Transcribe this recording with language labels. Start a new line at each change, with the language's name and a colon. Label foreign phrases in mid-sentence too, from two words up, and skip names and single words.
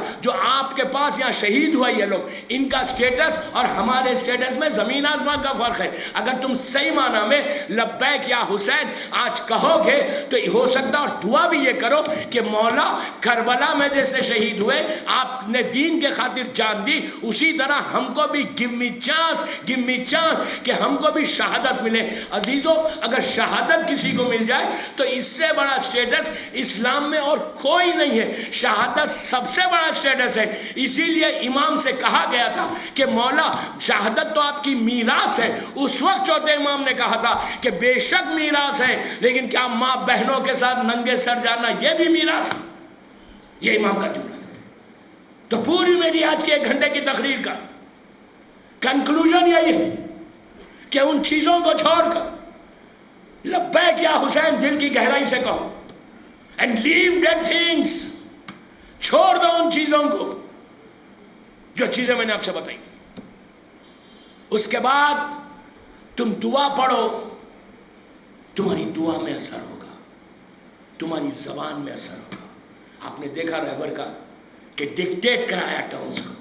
Urdu: جو آپ کے پاس یہاں شہید ہوا یہ لوگ, ان کا سٹیٹس اور ہمارے سٹیٹس میں زمین آسمان کا فرق ہے. اگر تم صحیح معنی میں
Arabic: لبیک یا حسین
Urdu: آج کہو گے تو ہو سکتا, اور دعا بھی یہ کرو کہ مولا کربلا میں جیسے شہید ہوئے, آپ نے دین کے خاطر جان دی, اسی طرح ہم کو بھی
English: give me chance
Urdu: کہ ہم کو بھی شہادت ملے. عزیزو, اگر شہادت کسی کو مل جائے تو اس سے بڑا سٹیٹس اسلام میں اور کوئی نہیں ہے. شہادت سب سے بڑا سٹیٹس ہے. اسی لیے امام سے کہا گیا تھا کہ مولا شہادت تو آپ کی میراث ہے. اس وقت چوتھے امام نے کہا تھا کہ بے شک میراث ہے, لیکن کیا ماں بہنوں کے ساتھ ننگے سر جانا یہ بھی میراث ہے؟ یہ امام کا جملہ تھا. تو پوری میری آج کے 1 گھنٹے کی تقریر کا کنکلوژن یہی ہے کہ ان چیزوں کو چھوڑ کر
Arabic: لبیک یا حسین
Urdu: دل کی گہرائی سے کہو,
English: and leave that things,
Urdu: چھوڑ دو ان چیزوں کو جو چیزیں میں نے آپ سے بتائی. اس کے بعد تم دعا پڑھو, تمہاری دعا میں اثر ہوگا, تمہاری زبان میں اثر ہوگا. آپ نے دیکھا رہبر کا کہ ڈکٹیٹ کرایا ٹرمز کو.